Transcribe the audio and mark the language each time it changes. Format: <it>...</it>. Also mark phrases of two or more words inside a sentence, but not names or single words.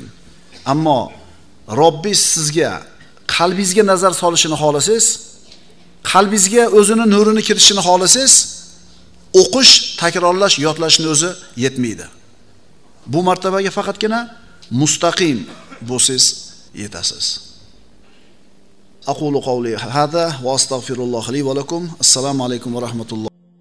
<uz>Ammo Robbingiz sizga qalbingizga nazar solishini xohlasangiz, qalbingizga o'zining nurini kiritishini xohlasangiz, o'qish, takrorlash, yodlashni o'zi yetmaydi. Bu martabaga faqatgina mustaqim bo'lsangiz yetasiz.</uz> <ar>أقول قولي هذا وأستغفر الله لي ولكم. السلام عليكم ورحمة الله.</ar>